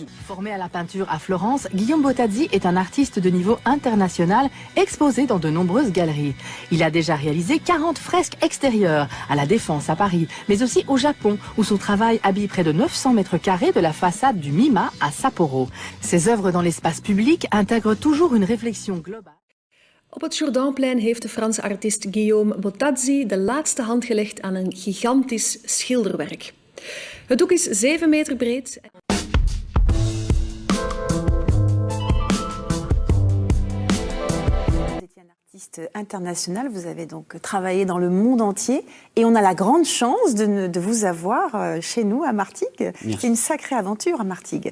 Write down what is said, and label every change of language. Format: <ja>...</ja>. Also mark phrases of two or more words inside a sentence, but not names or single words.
<fr>Formé à la peinture à Florence, Guillaume Bottazzi est un artiste de niveau international exposé dans de nombreuses galeries. Il a déjà réalisé 40 fresques extérieures à la Défense à Paris, mais aussi au Japon où son travail habille près de 900 mètres carrés de la façade du Mima à Sapporo. Ses œuvres dans l'espace public intègrent toujours une réflexion globale.</fr> <nl>Op het Jourdainplein heeft de Franse artiest Guillaume Bottazzi de laatste hand gelegd aan een gigantisch schilderwerk. Het doek is 7 meter breed.</nl> <fr>International, vous avez donc travaillé dans le monde entier et on a la grande chance de vous avoir chez nous à Martigues. C'est une sacrée aventure à Martigues.</fr>